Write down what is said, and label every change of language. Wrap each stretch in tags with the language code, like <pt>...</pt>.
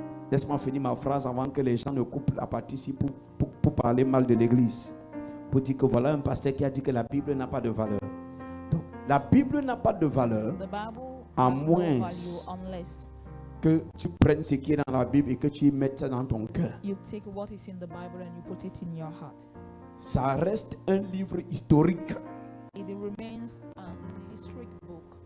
<fr>Laisse-moi finir ma phrase avant que les gens ne coupent la partie ici pour parler mal de l'église. Pour dire que voilà un pasteur qui a dit que la Bible n'a pas de valeur. Donc, la Bible n'a pas de valeur</fr> <en>The Bible</en> <fr>à</fr> <en>has no</en> <fr>moins</fr> <en>value unless</en> <fr>que tu prennes ce qui est dans la Bible et que tu y mettes ça dans ton cœur.</fr> <en>you take what is in the Bible and you put it in your heart.</en> <fr>Ça reste un livre historique</fr> <en>It remains an historic book.</en>